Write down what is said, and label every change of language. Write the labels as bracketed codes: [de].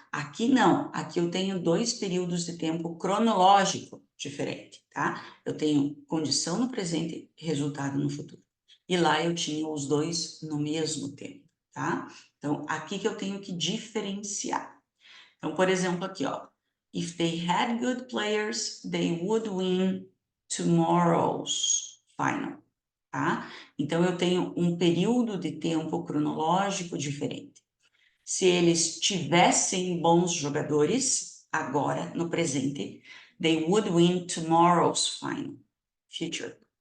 [pt] Aqui não, aqui eu tenho dois períodos de tempo cronológico diferente, tá? Eu tenho condição no presente, resultado no futuro. E lá eu tinha os dois no mesmo tempo, tá? Então, aqui que eu tenho que diferenciar. Então, por exemplo, aqui, ó. [en] If they had good players, they would win tomorrow's final, tá? [pt] Então, eu tenho um período de tempo cronológico diferente. Se eles tivessem bons jogadores, agora, no presente, [en] they would win tomorrow's final, future.